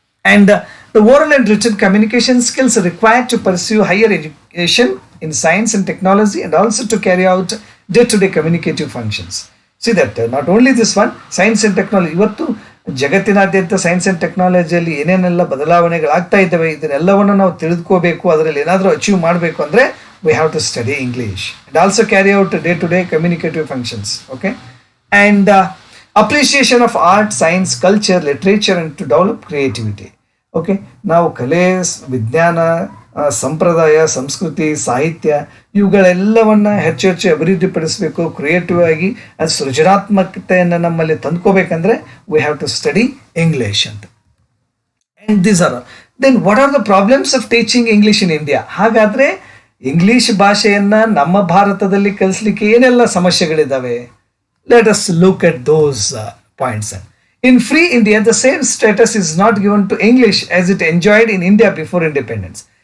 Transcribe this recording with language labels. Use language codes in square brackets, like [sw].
[en] And the oral and written communication skills required to pursue higher education in science and technology, and also to carry out day-to-day communicative functions. See that not only this one, science and technology, [kn] ಇವತ್ತು ಜಗತ್ತಿನಾದ್ಯಂತ science and ಟೆಕ್ನಾಲಜಿಯಲ್ಲಿ ಏನೇನೆಲ್ಲ ಬದಲಾವಣೆಗಳಾಗ್ತಾ ಇದ್ದಾವೆ, ಇದನ್ನೆಲ್ಲವನ್ನು ನಾವು ತಿಳಿದುಕೋಬೇಕು, ಅದರಲ್ಲಿ ಏನಾದರೂ achieve ಮಾಡಬೇಕು ಅಂದರೆ [en] we have to study English and also carry out day-to-day communicative functions. Okay, and appreciation of art, science, culture, literature, and to develop creativity. [kn] Okay, ನಾವು ಕಲೆ, ವಿಜ್ಞಾನ, ಸಂಪ್ರದಾಯ, ಸಂಸ್ಕೃತಿ, ಸಾಹಿತ್ಯ ಇವುಗಳೆಲ್ಲವನ್ನ ಹೆಚ್ಚು ಅಭಿವೃದ್ಧಿಪಡಿಸಬೇಕು, ಕ್ರಿಯೇಟಿವ್ ಆಗಿ ಸೃಜನಾತ್ಮಕತೆಯನ್ನು ನಮ್ಮಲ್ಲಿ ತಂದ್ಕೋಬೇಕಂದ್ರೆ [en] we have to study English [kn] ಅಂತ. [en] And these are then what are the problems of teaching English in India? [kn] ಹಾಗಾದ್ರೆ ಇಂಗ್ಲಿಷ್ ಭಾಷೆಯನ್ನ ನಮ್ಮ ಭಾರತದಲ್ಲಿ ಕಲಿಸ್ಲಿಕ್ಕೆ ಏನೆಲ್ಲ ಸಮಸ್ಯೆಗಳಿದ್ದಾವೆ? [en] Let us look at those points. In free India, the same status is not given to English as it enjoyed in India before independence.